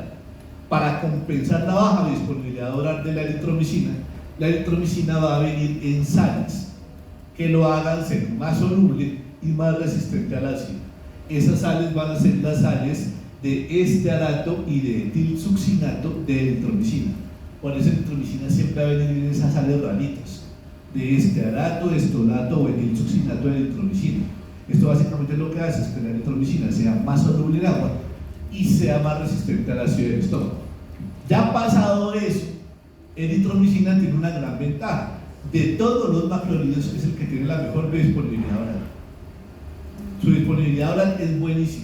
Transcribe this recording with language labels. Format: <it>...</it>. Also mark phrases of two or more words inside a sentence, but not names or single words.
<es>Para compensar la baja disponibilidad oral de la eritromicina va a venir en sales que lo hagan ser más soluble y más resistente al ácido. Esas sales van a ser las sales de estearato y de etilsuccinato de eritromicina. Por eso eritromicina siempre va a venir en esas sales raritas, de estearato, estolato o etilsuccinato de eritromicina. Esto básicamente lo que hace es que la eritromicina sea más soluble en agua y sea más resistente al ácido del estómago. Ya pasado eso, eritromicina tiene una gran ventaja. De todos los macrolidos es el que tiene la mejor disponibilidad oral. Su disponibilidad oral es buenísima.</es>